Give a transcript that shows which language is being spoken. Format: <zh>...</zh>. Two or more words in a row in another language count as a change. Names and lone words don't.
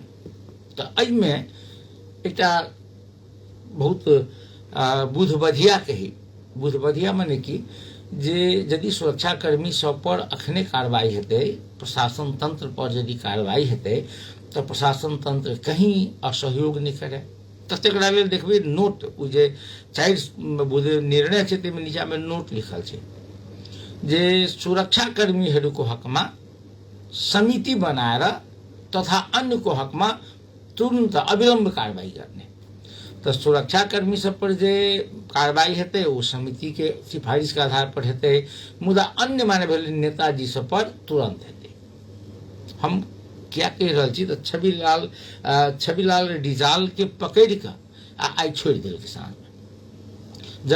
<mai>तो एहिमे एकटा बहुत बुधबधिया कही, बुधबधिया माने कि जे यदि सुरक्षाकर्मी सब पर अखने कार्रवाई हेतै, प्रशासन तंत्र पर यदि कार्रवाई हेतै तो प्रशासन तंत्र कहीं असहयोग नहीं करे। तकरा लेल देखबै नोट ओ जे 4 निर्णय छै तैमे नीचा में नोट लिखल छै जे</mai> <ne>सुरक्षाकर्मीहरूको हकमा समिति बनाएर तथा अन्यको हकमा तुरन्त अविलम्ब कारबाही गर्ने।</ne> <mai>तो सुरक्षाकर्मी सब पर जे कार्रवाई हेतै वो समिति के सिफारिश के आधार पर हेतै, मुदा अन्य माने भेल नेताजी सब पर तुरंत हेतै। हम क्या कह रहल छी तो छविलाल डिजाल के पकड़ के आई छोड़ दिल किसान में।</mai>